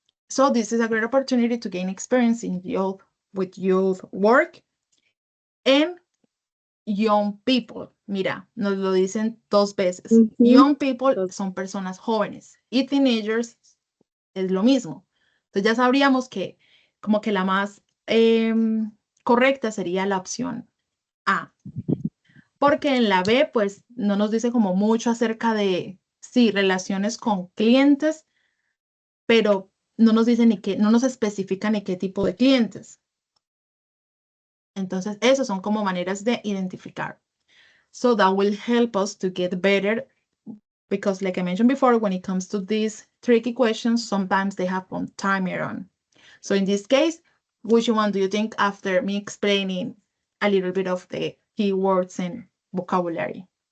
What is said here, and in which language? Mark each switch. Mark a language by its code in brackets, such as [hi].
[en] So this is a great opportunity to gain experience with youth work and young people. [es] Mira, nos lo dicen 2 veces. [en] Young people [es] son personas jóvenes y teenagers es lo mismo. Entonces ya sabríamos que como que la más correcta sería la opción A. Porque en la B, pues no nos dice como mucho acerca de, sí, relaciones con clientes, pero no nos dice no nos especifica ni qué tipo de clientes. Entonces, esos son como maneras de identificar. [en] So that will help us to get better because like I mentioned before, when it comes to these tricky questions, sometimes they have a timer on. So in this case, which one do you think after me explaining a little bit of the keywords and vocabulary?